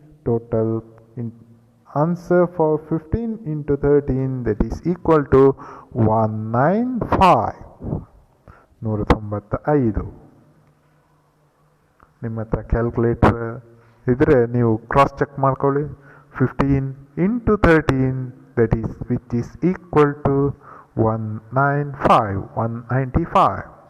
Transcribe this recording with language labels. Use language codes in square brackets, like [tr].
[en] Total answer for 15 into 13 that is equal to 195. 195. [kn] ನಿಮ್ಮ ಹತ್ರ calculator ಇದ್ರೆ ನೀವು ಕ್ರಾಸ್ ಚೆಕ್ ಮಾಡ್ಕೊಳ್ಳಿ. [en] 15 into 13 that is which is equal to 195.